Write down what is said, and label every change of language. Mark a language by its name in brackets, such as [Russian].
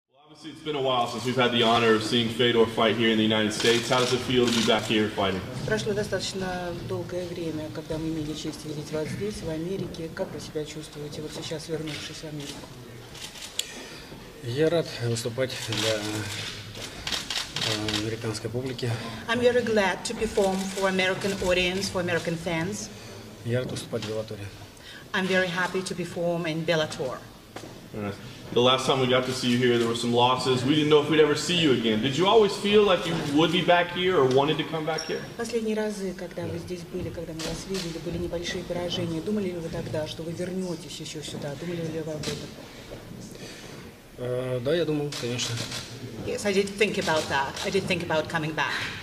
[English] Obviously, it's been a while since we've had the honor of seeing Fedor fight here in the United States. How does it feel to be back here fighting? [Russian] Прошло достаточно долгое время, когда мы имели честь видеть вас здесь, в Америке. Как вы себя чувствуете, вот сейчас вернувшись в Америку? Я рад выступать для американской публики. [English] I'm very glad to perform for American audience, for American fans. [Russian] Я рад выступать в Беллаторе. [English] I'm very happy to perform in Bellator. The last time we got to see you here, there were some losses. We didn't know if we'd ever see you again. Did you always feel like you would be back here or wanted to come back here? [Russian] Последние разы, когда вы здесь были, когда мы вас видели, были небольшие поражения. Думали ли вы тогда, что вы вернетесь еще сюда? Думали ли вы об этом? Да, я думал, конечно. [English] Yes, I did think about that. I did think about coming back.